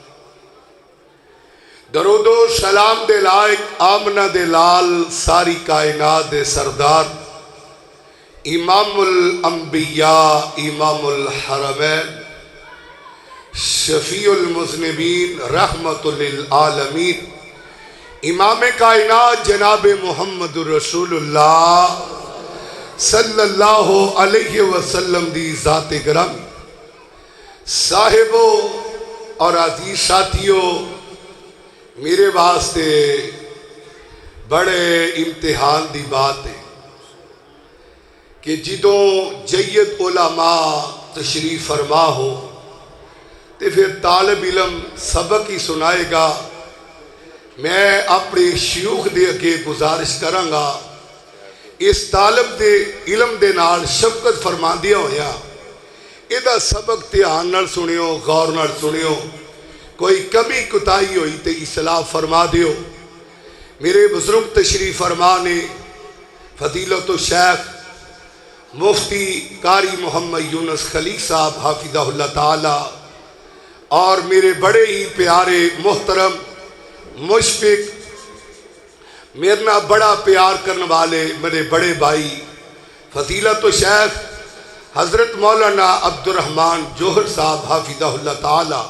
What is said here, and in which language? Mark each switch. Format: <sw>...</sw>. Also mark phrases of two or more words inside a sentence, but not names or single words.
<pa>درودو سلام دے لائق آمنہ دے لال ساری کائنات دے سردار امام الانبیاء امام الحرمین</pa> <ar>شفيع المذنبين رحمة للعالمين امام كائنات جناب محمد رسول الله صلى الله عليه وسلم</ar> <pa>دی ذات گرامی</pa> <ur>صاحبو اور عزیز ساتھیوں,</ur> <pa>میرے واسطے بڑے امتحان دی بات ہے کہ جدوں جید علماء تشریف فرما ہو تو پھر طالب علم سبق ہی سنائیگا. میں اپنے شیوخ دے اگے گزارش کرانگا اس طالب دے علم دے نال شفقت فرماندیا ہویا اہدا سبق دھیان نال سنیو، غور نال سنیو. کوئی کمی کوتاہی ہوئی تو اصلاح فرما دیو.</pa> <ur>میرے بزرگ تشریف فرما نے فضیلتو شیخ مفتی قاری محمد یونس خلیل صاحب حافظہ اللہ تعالیٰ اور میرے بڑے ہی پیارے محترم مشفق میرے نا بڑا پیار کرنے والے میرے بڑے بھائی فضیلتو شیخ حضرت مولانا عبدالرحمٰن جوہر صاحب حافظہ اللہ تعالیٰ.</ur>